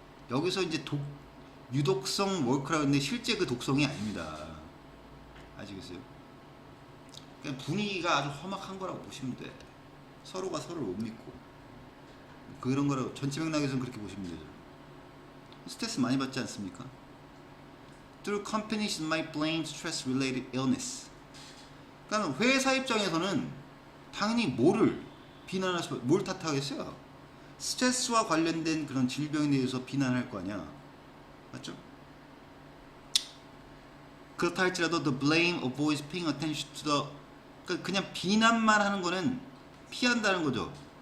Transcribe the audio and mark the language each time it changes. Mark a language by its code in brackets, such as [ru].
[ko] 여기서 이제 유독성 워크라고 하는데 실제 그 독성이 아닙니다. 아시겠어요? 그냥 분위기가 아주 험악한 거라고 보시면 돼. 서로가 서로를 못 믿고 그런 거라고 전체 맥락에서는 그렇게 보시면 되죠. 스트레스 많이 받지 않습니까? [en] Through companies might blame stress-related illness. [ko] 그러니까 회사 입장에서는 당연히 뭐를 비난할 수, 뭘 탓하겠어요? 스트레스와 관련된 그런 질병에 대해서 비난할 거 아니야. 맞죠? 그렇다 할지라도 [en] the blame avoids paying attention to the, [ko] 그러니까 그냥 비난만 하는 거는 피한다는 거죠.